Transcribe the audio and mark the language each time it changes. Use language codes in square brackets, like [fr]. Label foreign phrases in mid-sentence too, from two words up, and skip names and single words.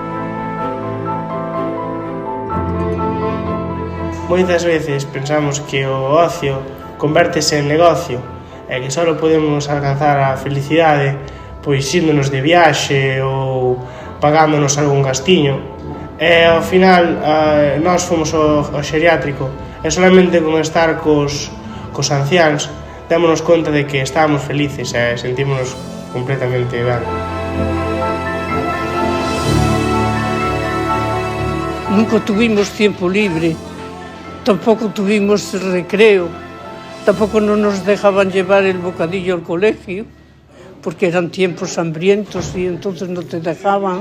[gl] Moitas veces pensamos que o ocio convértese en negocio e que só podemos alcanzar a felicidade pois índonos de viaxe ou pagándonos algún gastiño. E ao final nós fomos ao xeriátrico e solamente con estar cos anciáns démonos conta de que estábamos felices e sentímonos completamente ben. [es] Nunca tuvimos tiempo libre, tampoco tuvimos recreo, tampoco no nos dejaban llevar el bocadillo al colegio, porque eran tiempos hambrientos y entonces no te dejaban.